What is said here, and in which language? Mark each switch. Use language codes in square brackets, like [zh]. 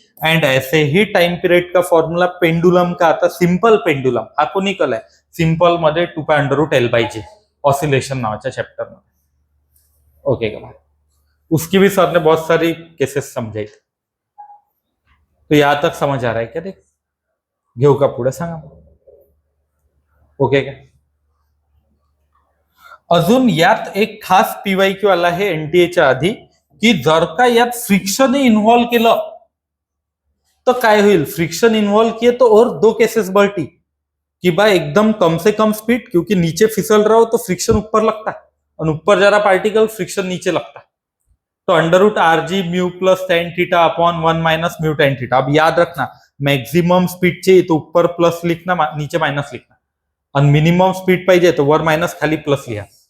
[hi] And ऐसे ही time period का formula pendulum का आता, [mr] सिंपल पेंडुलम हा कोनिकल आहे, सिंपल मध्ये 2 π√L/G ऑसिलेशन नावाच्या चैप्टर [hi] में। ओके का, उसकी भी सर ने बहुत सारी केसेस समझाई थी। तो यहां तक समझ आ रहा है क्या? [mr] देख घेऊ का पुढे सांगा। ओके का, अजून यात एक खास PYQ आला आहे NTA आधी, की जर का यात फ्रिक्शन इन्व्हॉल्व केलं तो काय होईल? [hi] फ्रिक्शन इन्वॉल्व किए तो और 2 केसेस बढ़ती कि भाई एकदम कम से कम स्पीड, क्योंकि नीचे फिसल रहा हो तो फ्रिक्शन ऊपर लगता है, और ऊपर जा रहा पार्टिकल फ्रिक्शन नीचे लगता है। तो √RG mu plus tan theta upon 1 minus mu tan theta. अब याद रखना, मैक्सिमम स्पीड चाहिए तो ऊपर प्लस लिखना, नीचे माइनस लिखना, और मिनिमम स्पीड [mr] पाहिजे तो वर माइनस खाली प्लस लिहा।